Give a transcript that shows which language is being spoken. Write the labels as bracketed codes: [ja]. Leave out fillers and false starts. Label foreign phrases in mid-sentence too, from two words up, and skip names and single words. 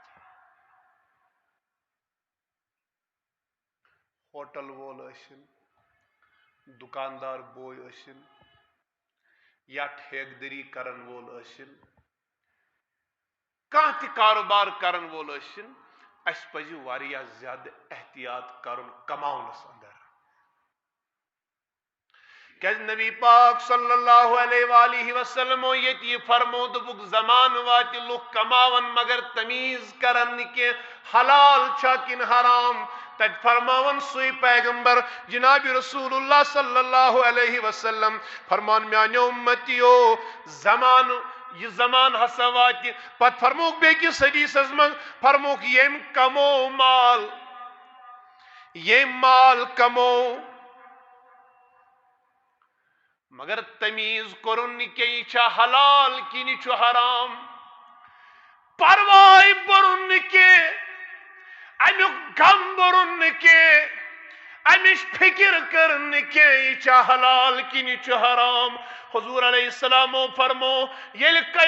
[ks] ہوٹل وول ٲسِن دُکاندار بوے ٲسِن یا ٹھیکدٔری کرن وول ٲسِن کانٛہہ تہِ کاروبار کرن وول ٲسِن اَسہِ پزِ واریاہ زیادٕ احتیاط کرُن کماونس اندر کیازِ نبی پاک [ar] صلی اللہ علیہ وآلہ وسلم [ks] ییٚتہِ یہِ فرمو دوٚپُکھ زمانہٕ واتہِ لُکھ کماون مگر تمیٖز کرن نہٕ کینٛہہ حلال چھا کِنہٕ حرام تتہِ فرماون سُے پیغمبر جناب رسول اللہ [ar] صلی اللہ علیہ وسلم [ks] فرمان میانیو اُمتیو یہ زمان ہسا واتہِ پتہٕ فرموکھ بیٚکِس حدیثس منٛز فرموکھ ییٚمۍ کمو مال کمو مگر تمیٖز کوٚرُن نہٕ کینٛہہ یہِ چھا حلال کِنہٕ یہِ چھُ حرام پرواے بوٚرُن نہٕ کینٛہہ امیُک غم بوٚرُن نہٕ کینٛہہ امِچ فکر کٔرٕن نہٕ کینٛہہ یہِ چھا حلال کِنہٕ یہِ چھُ حرام حضور علیہ السلامو فرمو ییٚلہِ